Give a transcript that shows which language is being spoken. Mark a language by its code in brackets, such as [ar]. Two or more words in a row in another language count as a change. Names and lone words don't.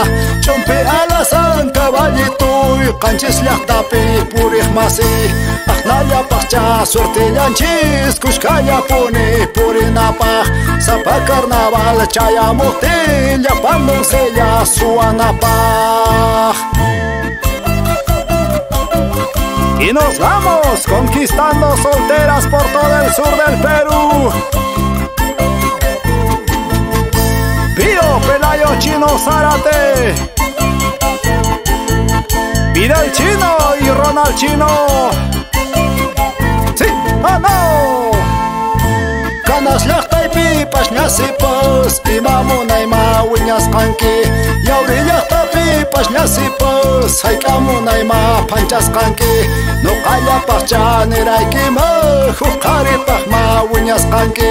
[qu] Chumpi alasan caballituy, qanchis llaqtapi puriq masi. Aqnallapaqcha suertillanchis, kushkallapuni purinapaq. Sapa carnaval chayamuptin, llapan doncella suanapaq. [es] Y nos vamos conquistando solteras por todo el sur del Perú. Pío, Pelayo, Chino, Zárate. Vidal Chino y Ronald Chino. ¿Sí o no? [qu] Canas llaqtaypi pashñasipas, imamunayma wiñasqanki. Yauri llaqtapi pashñasipas, hayk'amunayma phanchasqanki. Nuqallapaqcha niraykima, huqaripaqma wiñasqanki.